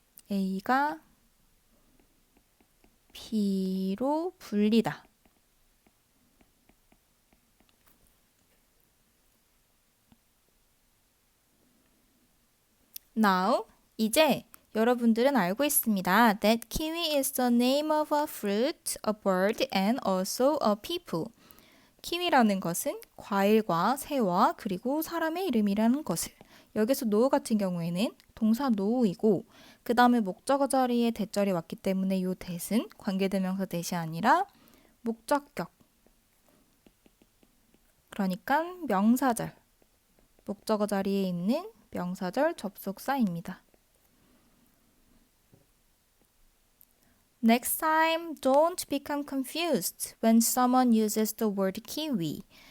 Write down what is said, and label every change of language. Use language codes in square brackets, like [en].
[ko] A가 B로 불리다. Now, 이제 여러분들은 알고 있습니다. [en] That kiwi is the name of a fruit, a bird, and also a people. [ko] 키위라는 것은 과일과 새와 그리고 사람의 이름이라는 것을. 여기서 노우 같은 경우에는 동사 노우이고 그 다음에 목적어 자리에 대절이 왔기 때문에 이 that은 관계대명사 that이 아니라 목적격. 그러니까 명사절. 목적어 자리에 있는 명사절 접속사입니다. [en] Next time, don't become confused when someone uses the word kiwi.